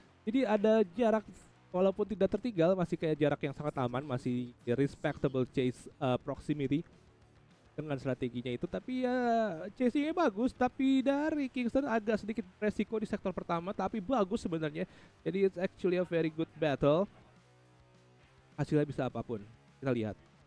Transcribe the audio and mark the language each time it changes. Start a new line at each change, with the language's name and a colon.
Indonesian: Jadi ada jarak, walaupun tidak tertinggal, masih kayak jarak yang sangat aman, masih
English: respectable chase proximity
Indonesian: dengan strateginya itu. Tapi ya chasingnya bagus, tapi dari Kingston agak sedikit resiko di sektor pertama, tapi bagus sebenarnya. Jadi
English: it's actually a very good battle.
Indonesian: Hasilnya bisa apapun, kita lihat.